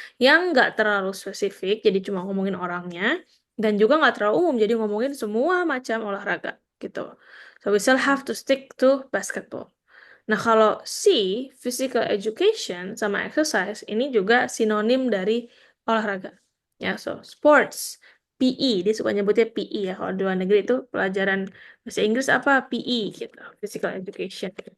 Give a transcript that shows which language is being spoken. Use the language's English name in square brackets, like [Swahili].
[Indonesian] Yang nggak terlalu spesifik, jadi cuma ngomongin orangnya, dan juga nggak terlalu umum, jadi ngomongin semua macam olahraga gitu. [English] So we still have to stick to basketball. [Indonesian] Nah, kalau C, physical education sama exercise, ini juga sinonim dari olahraga. Ya, so sports, PE, dia suka nyebutnya PE ya. Kalau di luar negeri itu pelajaran bahasa Inggris apa? PE gitu, physical education.